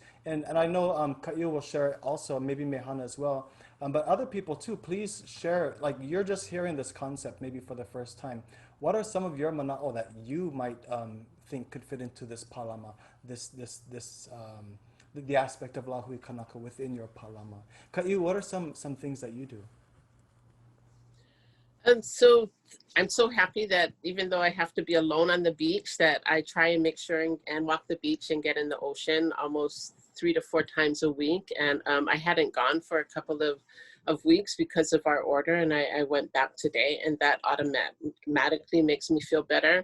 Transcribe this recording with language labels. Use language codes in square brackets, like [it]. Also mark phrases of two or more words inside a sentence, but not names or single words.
[en] And I know Kaʻiu will share also, maybe Mehana as well, but other people too, please share, like you're just hearing this concept maybe for the first time. What are some of your mana'o that you might think could fit into this pālama, the aspect of [haw] lahui kanaka [en] within your pālama? Kaʻiu, what are some things that you do? And so I'm so happy that even though I have to be alone on the beach, that I try and make sure and walk the beach and get in the ocean almost 3 to 4 times a week. And I hadn't gone for a couple of weeks because of our order, and I went back today, and that automatically makes me feel better.